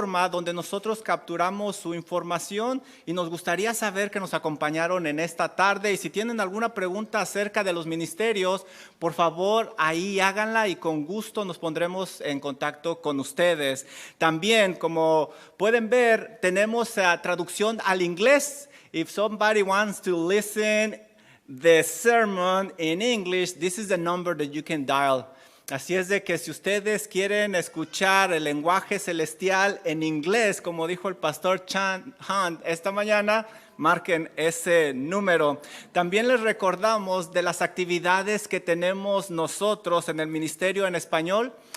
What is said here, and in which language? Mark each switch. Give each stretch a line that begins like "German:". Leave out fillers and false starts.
Spanish: plataforma donde nosotros capturamos su información y nos gustaría saber que nos acompañaron en esta tarde. Y si tienen alguna pregunta acerca de los ministerios, por favor, ahí háganla y con gusto nos pondremos en contacto con ustedes. También, como pueden ver, tenemos traducción al inglés.
English: If somebody wants to listen the sermon in English, this is the number that you can dial.
Spanish: Así es de que si ustedes quieren escuchar el lenguaje celestial en inglés, como dijo el pastor Chan Hunt esta mañana, marquen ese número. También les recordamos de las actividades que tenemos nosotros en el ministerio en español.